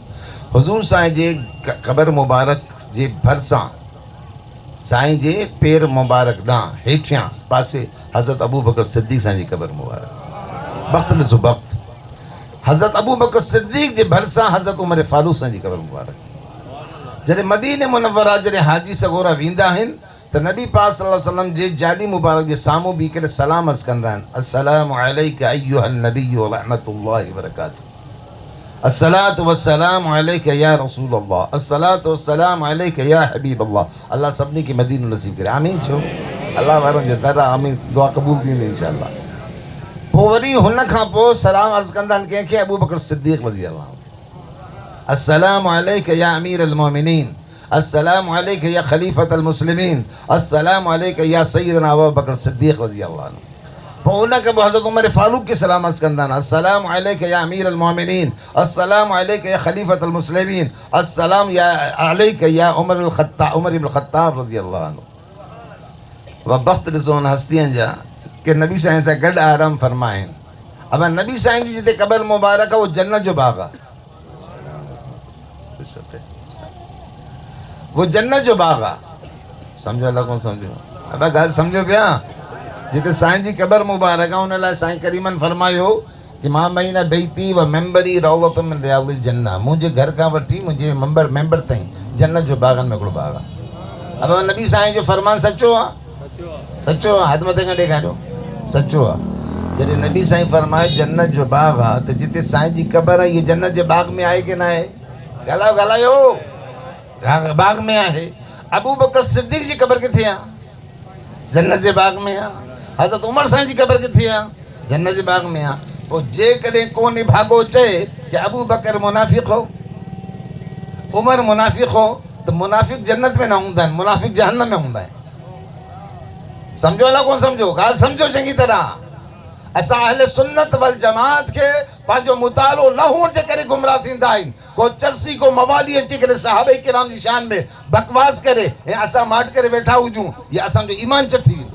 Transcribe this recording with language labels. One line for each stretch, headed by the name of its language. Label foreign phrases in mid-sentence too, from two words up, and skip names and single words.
Sindhi: हुज़ूर साईं जे क़बर मुबारक जे भरिसां साईं जे पेर मुबारक ॾांहुं हेठियां पासे हज़रत अबू बकर सिद्दीक़ साईं जी क़बर मुबारक। वक़्तु ॾिसो वक़्तु, हज़रत अबू बकर सिद्दीक़ जे भरिसां हज़रत उमर फारूक साईं जी क़बर मुबारक। जॾहिं मदीने मुनव्वरा जॾहिं हाजी सगोरा वेंदा आहिनि त नबी पाक
Arabic: صلى الله عليه وسلم
Sindhi: जे जाली मुबारक जे साम्हूं बीह करे सलाम अर्ज़ कंदा आहिनि,
Arabic: السلام عليك أيها النبي ورحمة الله وبركاته، الصلاة والسلام عليك يا رسول الله، الصلاة والسلام عليك يا حبيب الله.
Sindhi: अल्लाह सभिनी खे मदीनो नसीब करे, आमीन चओ। अल्लाह वारनि जो दर आहे, आमीन, दुआ क़बूल थींदी इंशाअल्लाह। पोइ वरी हुन खां पोइ सलाम अर्ज़ कंदा आहिनि कंहिंखे? अबू बकर सिद्दीक़
Arabic: رضي الله. السلام عليك يا أمير المؤمنين، السلام عليك يا خليفة المسلمين، السلام عليك يا سيدنا أبو بكر الصديق رضي الله عنه.
Sindhi: पोइ उनखे पोइ हज़रत उमर फारूक खे सलाम अर्ज़ कंदा आहिनि,
Arabic: السلام عليك يا أمير المؤمنين، السلام عليك يا خليفة المسلمين، السلام يا عليك يا عمر ابن الخطاب رضي الله عنه.
Sindhi: वह वक़्तु ॾिसो उन हस्तियुनि जा कि नबी साईं सां गॾु आराम फरमाइनि। अब नबी साईं जी जिते क़बर मुबारक आहे, वो जन्नत जो बाग़ आहे, वो जन्नत जो बाग़ आहे। सम्झो लॻो, सम्झो, अब ॻाल्हि सम्झो पिया। जिते साईं जी क़बर मुबारक आहे, उन लाइ साईं करीमन फरमायो कि
Arabic: ما بين بيتي ومنبري روضة من رياض الجنة,
Sindhi: मुंहिंजे घर खां वठी मुंहिंजे मेंबर ताईं जन्नत जो बाग़नि में हिकिड़ो बाग़ आहे। अब नबी साईं जो फरमान सचो आहे, सचो आहे, हथ मथे खां ॾेखारियो, सचो आहे। जॾहिं नबी साईं फरमाए जन्नत जो बाग़ आहे त जिते साईं जी क़बर आहे, इहे जन्नत जे बाग़ में आहे कि न आहे? ॻाल्हायो ॻाल्हायो, बाग़ में आहे। अबू बकर सिद्दीक़ जी क़बर किथे आहे? जन्नत जे बाग़ में आहे। हज़रत उमर साईं जी क़बर किथे आहे? जन्नत जे बाग़ में आहे। पोइ जेकॾहिं को निभागो चए कि अबू बकर मुनाफ़िक़ हो, उमर मुनाफिक हो तो मुनाफिक जन्नत में ना हूंदा आहिनि, मुनाफिक जहन्नम में हूंदा आहिनि। समझो अला कोन समझो, ॻाल्हि समझो चङी तरह। असां अहले सुन्नत वल जमात के पंहिंजो मुतालो न हुअण जे करे गुमराह थींदा आहिनि। को चर्सी को मवाली अची करे सहाबे किराम जी शान में बकवास करे ऐं असां माट करे वेठा हुजूं, ये असांजो ईमान चट थी वेंदो।